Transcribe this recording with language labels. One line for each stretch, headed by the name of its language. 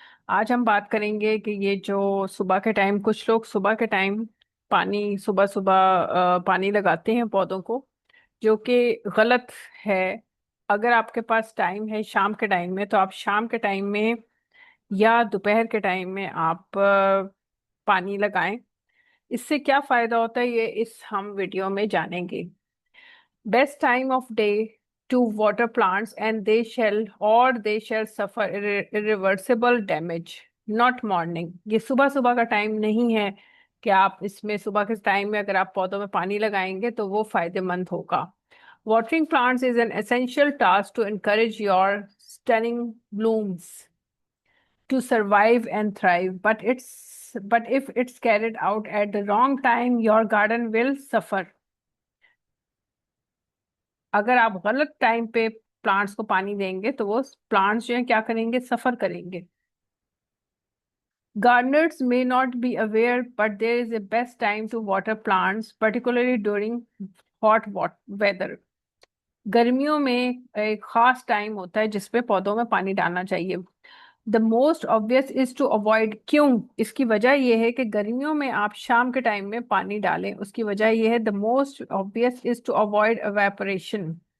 Hindi: आज हम बात करेंगे कि ये जो सुबह के टाइम कुछ लोग सुबह के टाइम पानी सुबह सुबह पानी लगाते हैं पौधों को, जो कि गलत है। अगर आपके पास टाइम है शाम के टाइम में, तो आप शाम के टाइम में या दोपहर के टाइम में आप पानी लगाएं। इससे क्या फायदा होता है ये इस हम वीडियो में जानेंगे।
English: Best time of day to water plants, and they shall suffer irreversible damage, not morning।
Hindi: ये सुबह सुबह का टाइम नहीं है कि आप इसमें सुबह के टाइम में अगर आप पौधों में पानी लगाएंगे तो वो फायदेमंद होगा।
English: Watering plants is an essential task to encourage your stunning blooms to survive and thrive, but if it's carried out at the wrong time, your garden will suffer।
Hindi: अगर आप गलत टाइम पे प्लांट्स को पानी देंगे तो वो प्लांट्स जो है क्या करेंगे, सफर करेंगे।
English: Gardeners may not be aware, but there is a best time to water plants, particularly during hot weather।
Hindi: गर्मियों में एक खास टाइम होता है जिसपे पौधों में पानी डालना चाहिए।
English: The most obvious is to avoid.
Hindi: क्यों? इसकी वजह यह है कि गर्मियों में आप शाम के टाइम में पानी डालें। उसकी वजह यह है,
English: The most obvious is to avoid evaporation.